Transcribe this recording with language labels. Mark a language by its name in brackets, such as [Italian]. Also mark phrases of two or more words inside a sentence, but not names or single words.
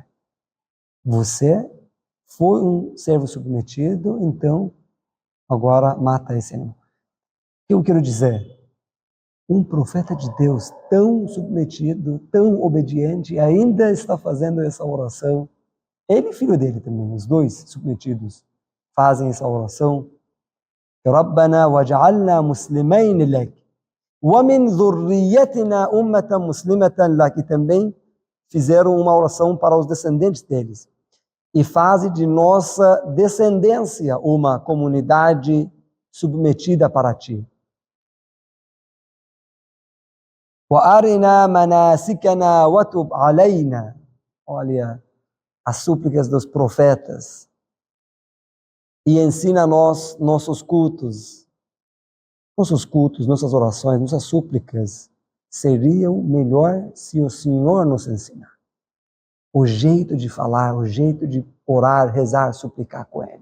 [Portuguese] Você foi um servo submetido, então agora mata esse animal. O que eu quero dizer? Um profeta de Deus tão submetido, tão obediente, ainda está fazendo essa oração. Ele e filho dele também, os dois submetidos, fazem essa oração. [Arabic] ربنا واجعلنا مسلمين لك ومن ذريتنا أمة مسلمة لك. [Portuguese] Também fizeram uma oração para os descendentes deles. E faz de nossa descendência uma comunidade submetida para ti. [Arabic] وَأَرِنَا مَنَاسِكَنَا وَتُبْ عَلَيْنَا. [Portuguese] Olha as súplicas dos profetas. E ensina a nós nossos cultos. Nossos cultos, nossas orações, nossas súplicas seriam melhor se o Senhor nos ensinar. O jeito de falar, o jeito de orar, rezar, suplicar com Ele.